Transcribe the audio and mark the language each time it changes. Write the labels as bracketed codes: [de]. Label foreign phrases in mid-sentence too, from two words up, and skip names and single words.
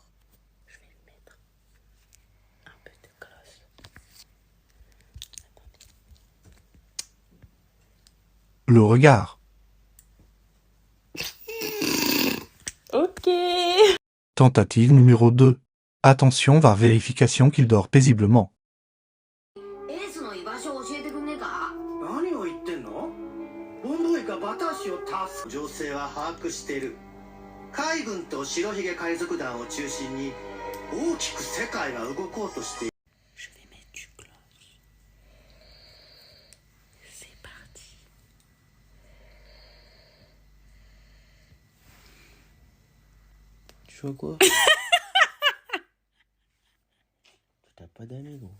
[fr] Je vais lui mettre un peu de gloss. Le regard. Ok. Tentative numéro 2. Attention var vérification qu'il dort paisiblement. [ja] エースの居場所を教えてくんねえか。何を言ってんの？ボンボイがバタシを助け情勢は把握している。海軍と白ひげ海賊団を中心に大きく世界が動こうとしている。 [fr] Je vais mettre du gloss. C'est parti. Tu vois quoi? T'as pas d'amis, gros.